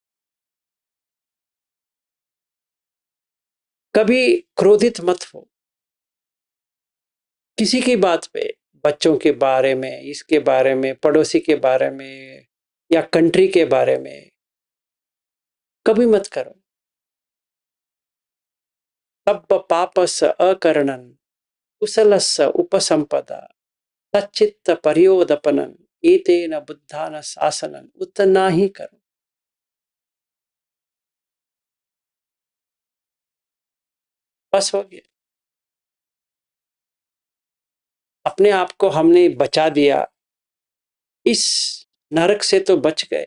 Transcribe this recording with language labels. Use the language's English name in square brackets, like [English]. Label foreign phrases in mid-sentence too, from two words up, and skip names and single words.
[Hindi] कभी क्रोधित मत हो किसी की बात पे. बच्चों के बारे में, इसके बारे में, पड़ोसी के बारे में, या कंट्री के बारे में कभी मत करो. [Pali] तब पापस अकरणन कुशलस्य उपसंपदा सच्चित्त पर्योदपनन एतेन बुद्धान शासनन. [Hindi] उतना ही करो. बस हो गया. अपने आप को हमने बचा दिया, इस नरक से तो बच गए.